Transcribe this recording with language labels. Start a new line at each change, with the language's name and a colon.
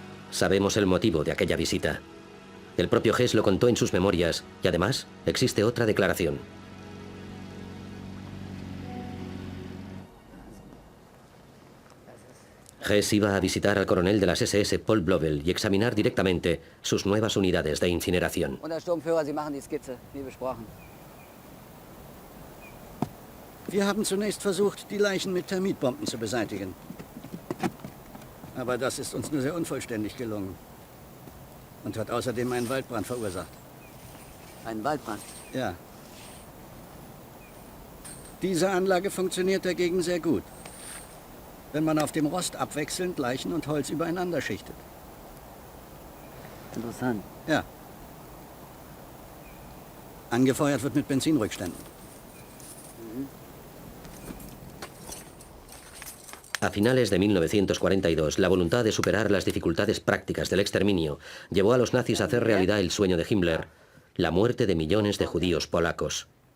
Spanish: Sabemos el motivo de aquella visita. El propio Hess lo contó en sus memorias y además existe otra declaración. Hess iba a visitar al coronel de las SS, Paul Blobel, y examinar directamente sus nuevas unidades de incineración.
German: Wir haben zunächst versucht, die Leichen mit Termitbomben zu beseitigen. Aber das ist uns nur sehr unvollständig gelungen. Und hat außerdem einen Waldbrand verursacht. Einen Waldbrand? Ja. Diese Anlage funktioniert dagegen sehr gut. Wenn man auf dem Rost abwechselnd Leichen und Holz übereinander schichtet. Interessant. Ja. Angefeuert wird mit Benzinrückständen.
Spanish: A finales de 1942, la voluntad de superar las dificultades prácticas del exterminio llevó a los nazis a hacer realidad el sueño de Himmler, la muerte de millones de judíos polacos.